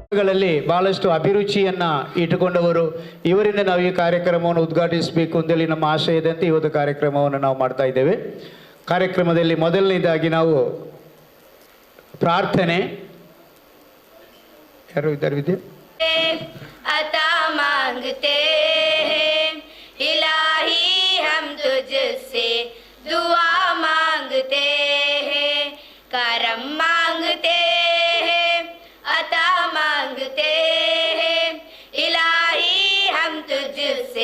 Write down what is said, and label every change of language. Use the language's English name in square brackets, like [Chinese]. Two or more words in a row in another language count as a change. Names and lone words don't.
[Kannada] ಕಲೆಗಳಲ್ಲಿ ಬಹಳಷ್ಟು ಅಭಿರುಚಿಯನ್ನು ಇಟ್ಟುಕೊಂಡವರು. ಇವರಿಂದ ನಾವು ಈ ಕಾರ್ಯಕ್ರಮವನ್ನು ಉದ್ಘಾಟಿಸಬೇಕು ಅಂತೇಳಿ ನಮ್ಮ ಆಶಯದಂತೆ ಇವತ್ತು ಕಾರ್ಯಕ್ರಮವನ್ನು ನಾವು ಮಾಡ್ತಾ ಇದ್ದೇವೆ. ಕಾರ್ಯಕ್ರಮದಲ್ಲಿ ಮೊದಲನೇದಾಗಿ ನಾವು ಪ್ರಾರ್ಥನೆ. ಯಾರು ಇದ್ದಾರೆ ವಿದ್ಯೆ? [Hindi] अता मांगते हैं इलाही हम तुझसे दुआ मांगते हैं करम मांगते हैं अता मांगते हैं इलाही हम तुझसे